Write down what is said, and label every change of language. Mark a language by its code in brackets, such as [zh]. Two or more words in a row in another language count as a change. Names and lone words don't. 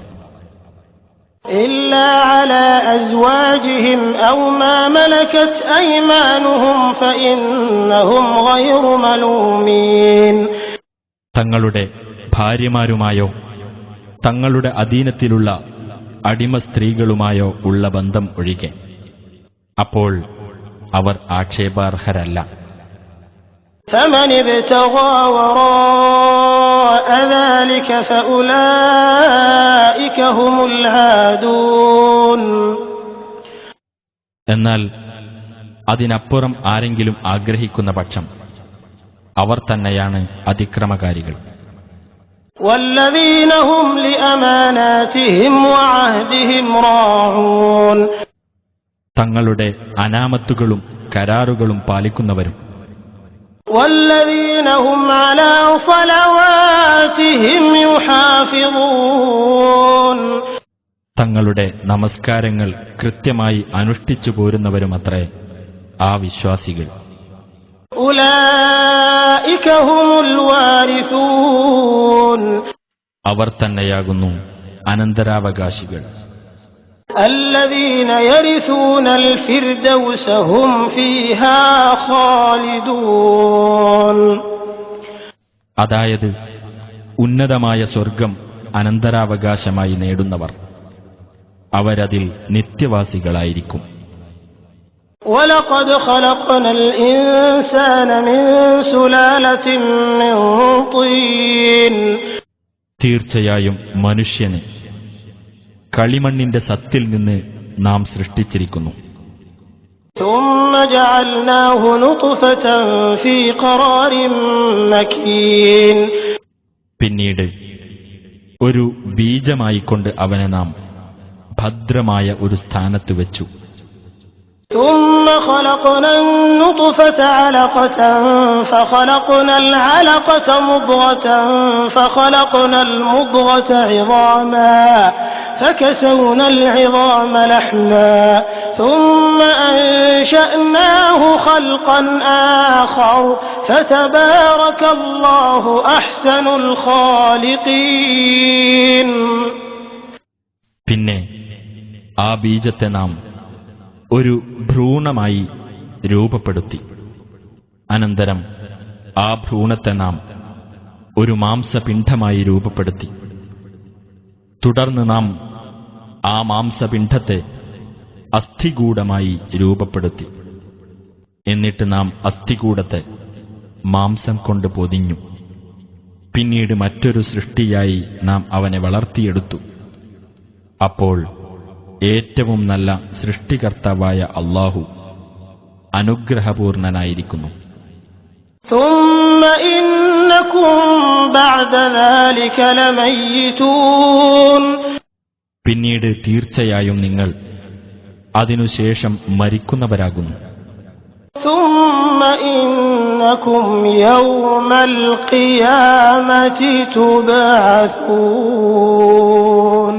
[ar] إلا على أزواجهم أو ما ملكت أيمانهم فإنهم غير ملومين. [ml] തങ്ങളുടെ ഭാര്യമാരുമായോ തങ്ങളുടെ അധീനത്തിലുള്ള അടിമ സ്ത്രീകളുമായോ ഉള്ള ബന്ധം ഒഴികെ അപ്പോൾ അവർ ആക്ഷേപാർഹരല്ല. [ar] فمن ابتغى وراء ذلك فأولئك هم العادون. [ml] എന്നാൽ അതിനപ്പുറം ആരെങ്കിലും ആഗ്രഹിക്കുന്ന പക്ഷം അവർ തന്നെയാണ് അതിക്രമകാരികൾ. [ar] والذين هم لأماناتهم وعهدهم راعون. [ml] തങ്ങളുടെ അനാമത്തുകളും കരാറുകളും പാലിക്കുന്നവരും [ar] والذين هم على صلواتهم يحافظون. [ml] തങ്ങളുടെ നമസ്കാരങ്ങൾ കൃത്യമായി അനുഷ്ഠിച്ചു പോരുന്നവരുമത്രേ ആ വിശ്വാസികൾ. [ar] أولئك هم الوارثون. [ml] അവർ തന്നെയാകുന്നു അനന്തരാവകാശികൾ. [ar] الذين يرثون الفردوس هم فيها خالدون. [ml] അതായത് ഉന്നതമായ സ്വർഗം അനന്തരാവകാശമായി നേടുന്നവർ അവരതിൽ നിത്യവാസികളായിരിക്കും. [ar] وَلَقَدْ خَلَقْنَا الْإِنسَانَ مِنْ سُلَالَةٍ مِّنْ طِينٍ. [ml] തീർച്ചയായും മനുഷ്യനെ കളിമണ്ണിന്റെ സത്തിൽ നിന്ന് നാം സൃഷ്ടിച്ചിരിക്കുന്നു. [ar] ثُمَّ جَعَلْنَاهُ نُطْفَةً فِي قَرَارٍ مَّكِينٍ. [ml] പിന്നീട് ഒരു ബീജമായിക്കൊണ്ട് അവനെ നാം ഭദ്രമായ ഒരു സ്ഥാനത്ത് വെച്ചു. [ar] ثُمَّ خَلَقْنَا النُّطْفَةَ عَلَقَةً فَخَلَقْنَا الْعَلَقَةَ مُضْغَةً فَخَلَقْنَا الْمُضْغَةَ عِظَامًا فَكَسَوْنَا الْعِظَامَ لَحْمًا ثُمَّ أَنشَأْنَاهُ خَلْقًا آخَرَ فَتَبَارَكَ اللَّهُ أَحْسَنُ الْخَالِقِينَ. [ml] പിന്നെ ആ ബീജത്തെ നാം ഒരു ഭ്രൂണമായി രൂപപ്പെടുത്തി. അനന്തരം ആ ഭ്രൂണത്തെ നാം ഒരു മാംസപിണ്ഡമായി രൂപപ്പെടുത്തി. തുടർന്ന് നാം ആ മാംസപിണ്ഡത്തെ അസ്ഥികൂടമായി രൂപപ്പെടുത്തി. എന്നിട്ട് നാം അസ്ഥികൂടത്തെ മാംസം കൊണ്ട് പൊതിഞ്ഞു. പിന്നീട് മറ്റൊരു സൃഷ്ടിയായി നാം അവനെ വളർത്തിയെടുത്തു. അപ്പോൾ ഏറ്റവും നല്ല സൃഷ്ടികർത്താവായ അല്ലാഹു അനുഗ്രഹപൂർണനായിരിക്കുന്നു. [ar] ثُمَّ إِنَّكُمْ بَعْدَ ذَلِكَ لَمَيِّتُونَ. [ml] പിന്നീട് തീർച്ചയായും നിങ്ങൾ അതിനുശേഷം മരിക്കുന്നവരാകുന്നു. [ar] ثُمَّ إِنَّكُمْ يَوْمَ الْقِيَامَةِ تُبْعَثُونَ.